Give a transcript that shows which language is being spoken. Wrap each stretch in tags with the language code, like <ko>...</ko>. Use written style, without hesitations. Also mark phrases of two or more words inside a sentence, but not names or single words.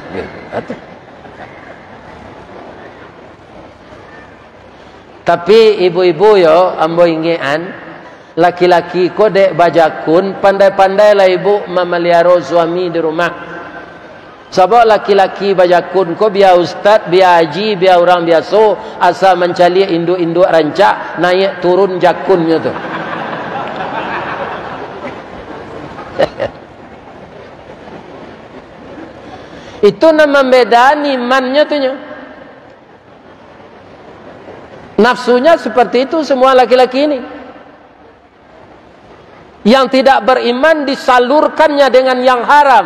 <min>Tapi ibu-ibu yo, ambo ingean, laki-laki kodek bajakun, pandai-pandai lah ibu memelihara suami di rumah. Sebab laki-laki bajakun ko biar ustaz, biar haji, biar orang biasa asal mencari induk-induk rancak naik turun jakunnya tu. Itu nama bedani imannya tu nya.</min> <id>Nafsunya seperti itu semua laki-laki ini. Yang tidak beriman disalurkannya dengan yang haram.</id>